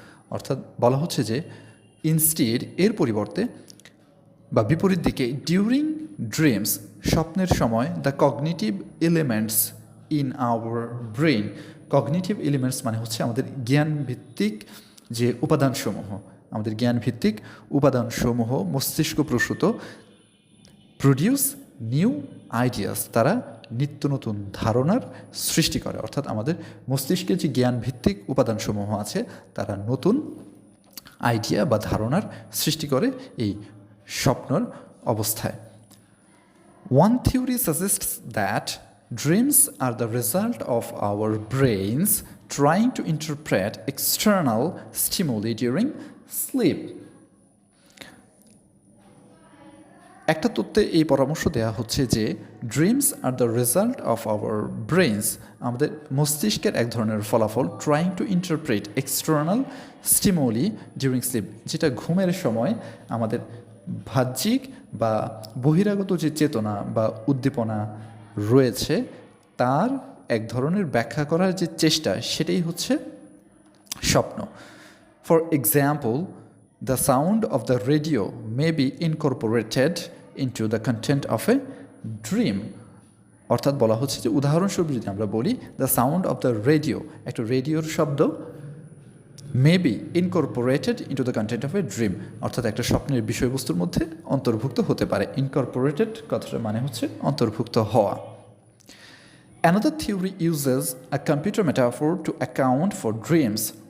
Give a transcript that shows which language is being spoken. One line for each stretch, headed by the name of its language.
Bangla: অর্থাৎ বলা হচ্ছে যে ইনস্টিড এর পরিবর্তে বা বিপরীত দিকে
English: during dreams,
Bangla: স্বপ্নের সময়
English: the cognitive elements in our brain,
Bangla: cognitive elements মানে হচ্ছে আমাদের জ্ঞানভিত্তিক যে উপাদানসমূহ, আমাদের জ্ঞানভিত্তিক উপাদানসমূহ মস্তিষ্ক প্রসূত
English: produce new ideas,
Bangla: তারা নিত্য নতুন ধারণার সৃষ্টি করে। অর্থাৎ আমাদের মস্তিষ্কের যে জ্ঞানভিত্তিক উপাদানসমূহ আছে তারা নতুন আইডিয়া বা ধারণার সৃষ্টি করে এই স্বপ্নর অবস্থায়।
English: One theory suggests that dreams are the result of our brains trying to interpret external stimuli during sleep.
Bangla: একটা তত্ত্বে এই পরামর্শ দেওয়া হচ্ছে যে
English: dreams are the result of our brains,
Bangla: আমাদের মস্তিষ্কের এক ধরনের ফলাফল,
English: trying to interpret external stimuli during sleep,
Bangla: যেটা ঘুমের সময় আমাদের বাহ্যিক বা বহিরাগত যে চেতনা বা উদ্দীপনা রয়েছে তার এক ধরনের ব্যাখ্যা করার যে চেষ্টা, সেটাই হচ্ছে স্বপ্ন।
English: For example, the sound of the radio may be incorporated into the content of a dream.
Bangla: অর্থাৎ বলা হচ্ছে যে উদাহরণস্বরূপ যদি আমরা বলি
English: the sound of the radio,
Bangla: একটা রেডিওর শব্দ
English: may be incorporated into the content of a dream,
Bangla: অর্থাৎ একটা স্বপ্নের বিষয়বস্তুর মধ্যে অন্তর্ভুক্ত হতে পারে। ইনকর্পোরেটেড কথাটার মানে হচ্ছে অন্তর্ভুক্ত হওয়া।
English: Another theory uses a computer metaphor to account for dreams.